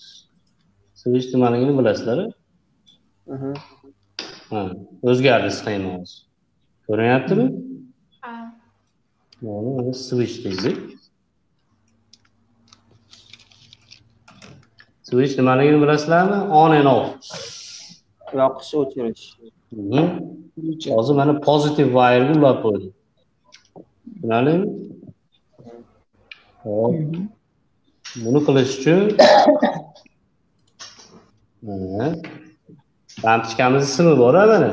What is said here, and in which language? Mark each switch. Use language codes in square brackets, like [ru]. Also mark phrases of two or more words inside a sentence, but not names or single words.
[uz] Switch nimaligini bilasizlar? Ha, o'zgardi sxema hozir. Ko'ryaptimi? Ha. Mana switch dedik. Switch nimaligini bilasizlarmi? [en] On and off. [uz] Yoqish, o'chirish. Hozir mana [en] positive wire'ga [uz] ulab qo'ydik. Tushunarlimi? Hop. Buni qilish uchun mana lampochkamizning simi bor mana.